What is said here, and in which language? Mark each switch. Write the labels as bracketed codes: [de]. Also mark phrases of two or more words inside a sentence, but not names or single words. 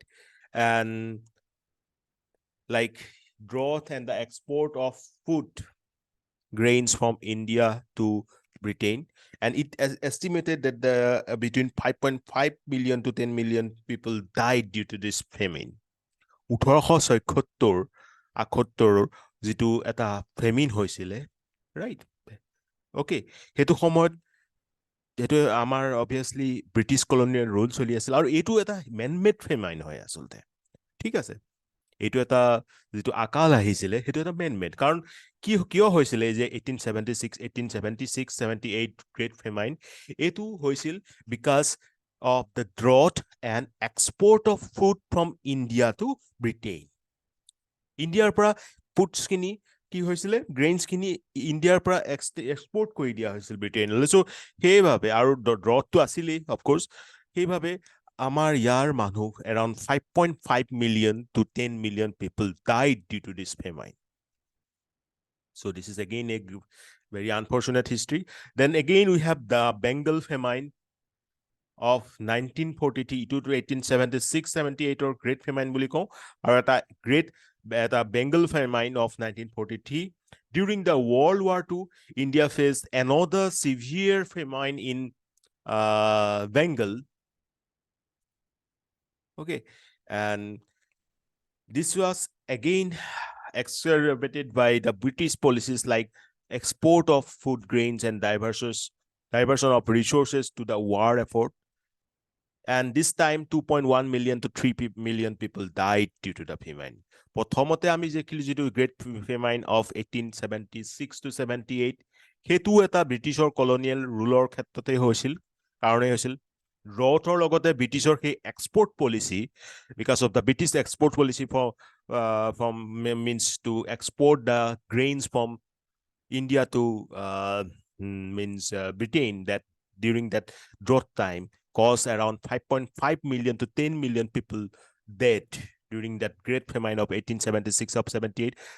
[en] And like drought and the export of food grains from India to Britain, and it is estimated that between 5.5 million to 10 million people died due to this famine. [as] 1876-78 যিটো এটা ফেমিন হৈছিলে, ৰাইট? ওকে, সেইটো সময়ত যেটো আমাৰ অবভিয়াসলি [en] British colonial rule [as] চলি আছিল, আৰু এইটো এটা [en] manmade famine [as] হয় আচলতে, ঠিক আছে? এইটো এটা যেটো আকাল আহিছিলে সেইটো এটা মেনমেড, কাৰণ কিয় হৈছিলে যে 1876-78 [en] great famine? [as] এইটো হৈছিল [en] বিকজ of the drought and export of food from India to Britain. [as] Indiaৰ পৰা ফুডছ কিনি কি হৈছিলে, গ্ৰেইনছ কিনি ইণ্ডিয়াৰ পৰা এক্সপোৰ্ট কৰি দিয়া হৈছিল ব্ৰিটেইনলৈ। [en] চ' [as] সেইভাৱে, আৰু ড্ৰটটো আছিলেই অফক'ৰ্ছ, সেইভাৱে আমাৰ ইয়াৰ মানুহ [en] around 5.5 million to 10 million people died due to this famine. So this is again a very unfortunate history. Then again we have the Bengal famine of 1943 to 1876-78 or Great Famine [as] বুলি কওঁ, আৰু [en] এটা Bengal famine of 1943. During the World War II, India faced another severe famine in Bengal. Okay, and this was again exacerbated by the British policies like export of food grains and diversion of resources to the war effort. And this time 2.1 million to 3 million people died due to the famine. [as] প্ৰথমতে আমি দেখিলো যেটো [en] great famine of [as] 1876-78, হেতু এটা [en] British colonial rule [as] ক্ষেত্ৰতে হৈছিল, কাৰণেই হৈছিল ড্ৰটৰ লগতে ব্ৰিটিছৰ সেই [en] export policy, because of the British export policy from means to export the grains from India to Britain, that during that drought time caused around 5.5 million to 10 million people dead during that great famine of 1876-78.